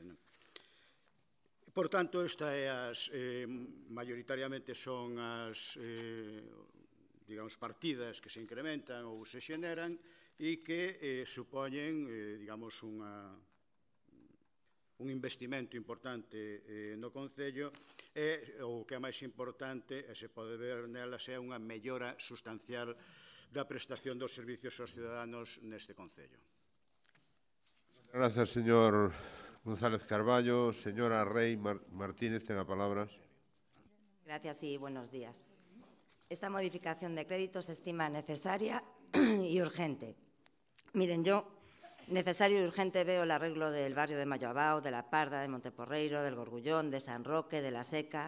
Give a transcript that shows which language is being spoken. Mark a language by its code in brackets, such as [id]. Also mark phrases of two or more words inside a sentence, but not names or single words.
[gl] Por tanto, maioritariamente son digamos, partidas que se incrementan ou se xeneran e que supoñen, digamos, un investimento importante no Concello e o que é máis importante, e se pode ver nelas, é unha mellora sustancial da prestación dos servicios aos ciudadanos neste Concello. [es] Gracias, señor González Carballo. [gl] Señora Rey Martínez, ten a palabra. [es] Gracias y buenos días. Esta modificación de crédito se estima necesaria y urgente. Miren, yo necesario y urgente veo el arreglo del barrio de Malloabao, de La Parda, de Monteporreiro, del Gorgullón, de San Roque, de La Seca.